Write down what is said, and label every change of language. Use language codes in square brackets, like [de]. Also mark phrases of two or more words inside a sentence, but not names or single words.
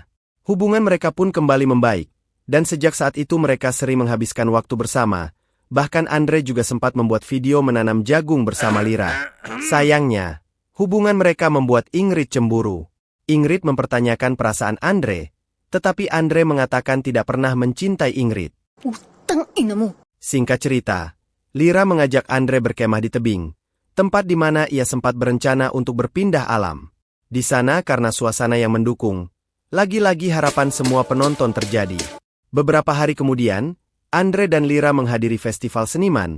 [id] Hubungan mereka pun kembali membaik, dan sejak saat itu mereka sering menghabiskan waktu bersama. Bahkan Andre juga sempat membuat video menanam jagung bersama Lira. Sayangnya, hubungan mereka membuat Ingrid cemburu. Ingrid mempertanyakan perasaan Andre, tetapi Andre mengatakan tidak pernah mencintai Ingrid. [tl] Utang ina mo. [id] Singkat cerita, Lira mengajak Andre berkemah di tebing, tempat di mana ia sempat berencana untuk berpindah alam. Di sana karena suasana yang mendukung, lagi-lagi harapan semua penonton terjadi. Beberapa hari kemudian, Andre dan Lira menghadiri festival seniman.